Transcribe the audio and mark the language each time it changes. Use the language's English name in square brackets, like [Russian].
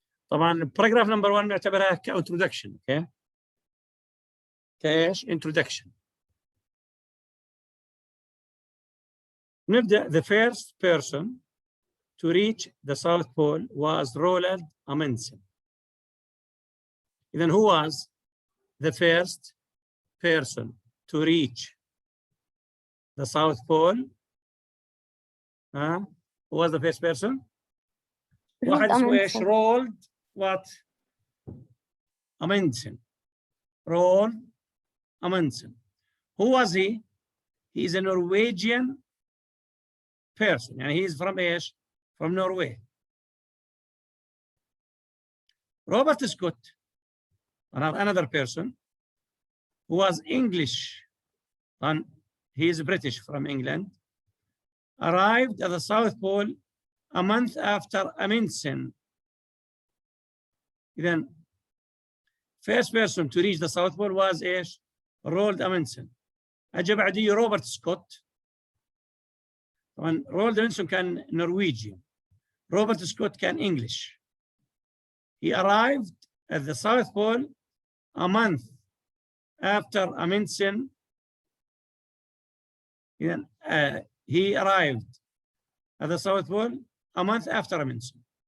[Arabic] طبعا باراجراف نمبر 1 نعتبرها كانترودكشن. اوكي كايش؟ introduction. نبدأ. [English] The first person to reach the South Pole was Roald Amundsen. إذن who was the first person to reach the South Pole? Who was the first person? [Arabic] واحد اسمه ايش؟ [English] Roald what? Amundsen. Roald Amundsen. Who was he? He is a Norwegian person. يعني he is from ايش؟ From Norway. Robert Scott, another person who was English, and he is British from England, arrived at the South Pole a month after Amundsen. Then, first person to reach the South Pole was ايش؟ Roald Amundsen. [Arabic] أجا بعديه روبرت سكوت. طبعا رولد أمundsen كان نرويجي. روبرت سكوت كان English. [English] He arrived at the South Pole a month after Amundsen. He arrived at the South Pole a month after Amundsen.